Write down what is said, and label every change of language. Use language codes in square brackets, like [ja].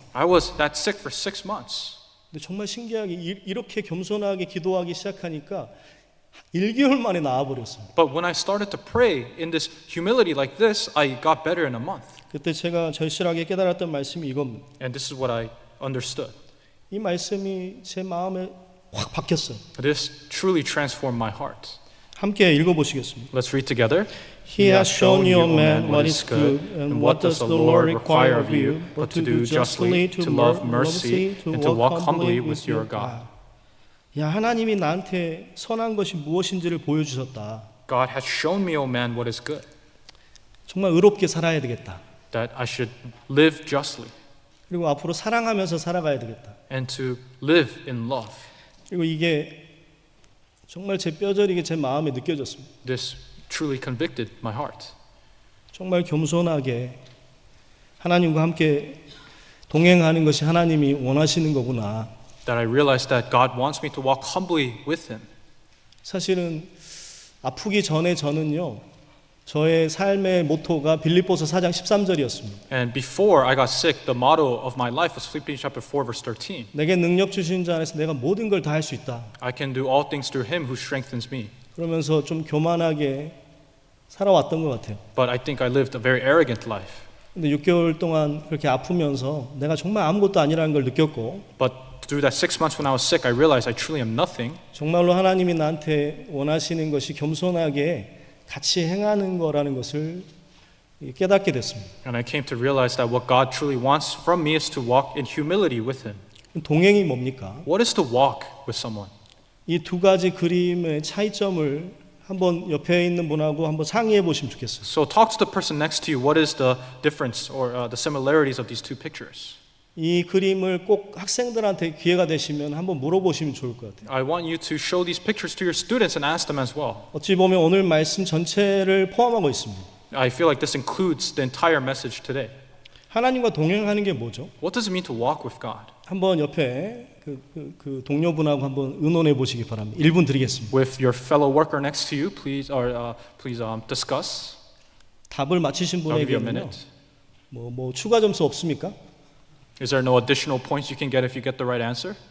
[en] I was that sick for 6 months. [ko] 근데 정말 신기하게 이렇게 겸손하게 기도하기 시작하니까 1개월 만에 나아버렸어요. [en] But when I started to pray in this humility like this, I got better in a month. [ko] 그때 제가 절실하게 깨달았던 말씀이 이겁니다. [en] And this is what I understood. [ko] 이 말씀이 제 마음에 확 박혔어요. [en] This truly transformed my heart. [ko] 함께 읽어보시겠습니다. [en] Let's read together. He has shown you, O man, what is good, and what does the Lord require of you, but to do justly, to love mercy, and to walk humbly with your God. [ko] 야, 하나님이 나한테 선한 것이 무엇인지를 보여주셨다. [en] God has shown me, O man, what is good, [ko] 정말 의롭게 살아야 되겠다. [en] that I should live justly, [ko] 그리고 앞으로 사랑하면서 살아가야 되겠다. [en] and to live in love. [ko] 그리고 이게 정말 제 뼈저리게 제 마음에 느껴졌습니다. [en] This truly convicted my heart. [ko] 정말 겸손하게 하나님과 함께 동행하는 것이 하나님이 원하시는 거구나. [en] That I realized that God wants me to walk humbly with Him. [ko] 사실은 아프기 전에 저는요. 저의 삶의 모토가 빌립보서 4장 13절이었습니다. [en] And before I got sick, the motto of my life was Philippians chapter 4 verse 13. [ko] 내게 능력 주신 자 안에서 내가 모든 걸 다 할 수 있다. [en] I can do all things through Him who strengthens me. [ko] 그러면서 좀 교만하게 살아왔던 것 같아요. [en] But I think I lived a very arrogant life. [ko] 근데 6개월 동안 그렇게 아프면서 내가 정말 아무것도 아니라는 걸 느꼈고 [en] But through that 6 months when I was sick, I realized I truly am nothing. [ko] 정말로 하나님이 나한테 원하시는 것이 겸손하게 같이 행하는 거라는 것을 깨닫게 됐습니다. [en] And I came to realize that what God truly wants from me is to walk in humility with Him. [ko] 동행이 뭡니까? [en] What is to walk with someone? [ko] 이 두 가지 그림의 차이점을 한번 옆에 있는 분하고 한번 상의해 보시면 좋겠어요. [en] So talk to the person next to you. What is the difference or the similarities of these two pictures? [ko] 이 그림을 꼭 학생들한테 기회가 되시면 한번 물어보시면 좋을 것 같아요. [en] I want you to show these pictures to your students and ask them as well. [ko] 어찌 보면 오늘 말씀 전체를 포함하고 있습니다. [en] I feel like this includes the entire message today. [ko] 하나님과 동행하는 게 뭐죠? [en] What does it mean to walk with God? [ko] 한번 옆에 그 동료분하고 한번 의논해 보시기 바랍니다. 1분 드리겠습니다. [en] With your fellow worker next to you, please discuss. [ko] 답을 맞히신 [en] I'll give you a [ko] 분에게는요. [en] minute. [ko] 뭐 추가 점수 없습니까? [en] Is there no additional points you can get if you get the right answer?